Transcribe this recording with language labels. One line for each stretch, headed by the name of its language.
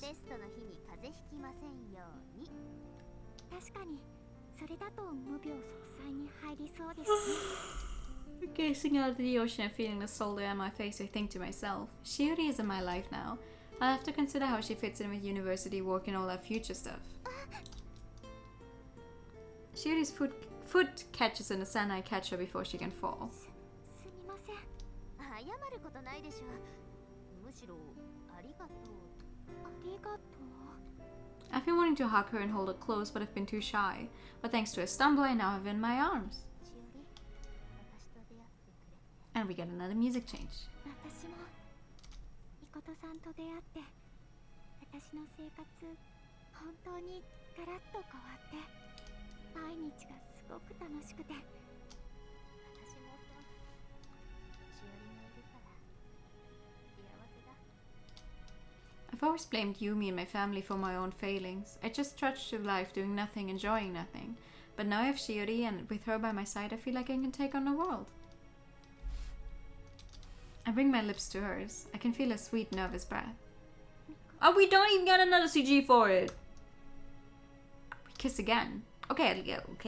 Japanese: テストの日に風邪ひきませんように。確かにそれだと無病息災に入りそうですね。
English: Gazing out at the ocean and feeling the salt air on my face, I think to myself, Shiori is in my life now. I'll have to consider how she fits in with university work and all that future stuff. Shiori's foot catches in the sand. I catch her before she can fall.
Japanese: すみません。謝ることないでしょ。むしろありがとう。ありがとう。
English: I've been wanting to hug her and hold her close, but I've been too shy. But thanks to a stumble, I now have her in my arms.
Japanese: しおり、私と出会ってくれ。
English: And we get another music change.
Japanese: 私もみことさんと出会って私の生活本当にガラッと変わって毎日がすごく楽しくて私もさしおりがいるから幸せだ。
English: I've always blamed Yumi and my family for my own failings. I just trudged through life doing nothing, enjoying nothing. But now I have Shiori, and with her by my side, I feel like I can take on the world. I bring my lips to hers. I can feel her sweet, nervous breath. Oh, we don't even get another CG for it! We kiss again. Okay.